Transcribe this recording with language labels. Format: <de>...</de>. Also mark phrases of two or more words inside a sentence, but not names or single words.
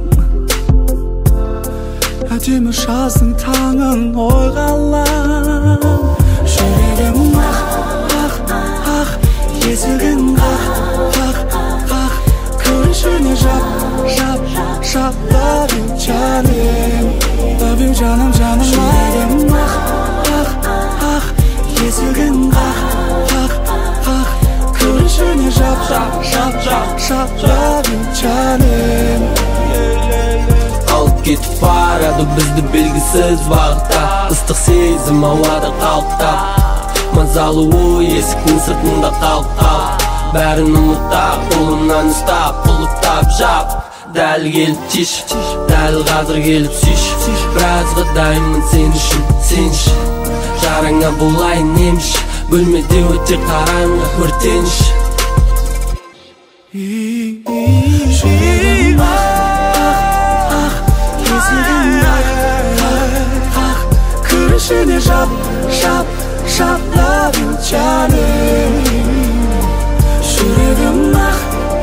<kk>Әдемі жаздың таңын ойға алам. Жүрегім ақ, ақ, ақ, есігін қақ, қақ, қақ. Күрішіне жап, жап, жап.</kk> <en>Love you, жаным. Love you,</en> <kk>жаным, жаным. Жүрегім ақ, ақ, ақ, есігін қақ, қақ, қақ. Күрішіне жап, жап, жап, жап, жап.</kk> <en>Love you,</en> <kk>жаным. Алып кетіп барады бізді белгісіз бағытта. Ыстық сезім ауада қалықтап, мазалы ой есіктің сыртында қалып. Бәрін ұмытап, қолымнан ұстап, құлыптап жап. Дәл келіп тиш, дәл қазір келіп сүйш. Біразға дайынмын сен үшін, сенші. Жараңа болайын емші, бөлмеде өте қараңғы өртенші. Жүрегім ақ, ақ, есігін қақ, қақ. Күрішіне жап, жап, жап.</kk> <en>Love you,</en> <kk>жаным. Жүрегім ақ,</kk>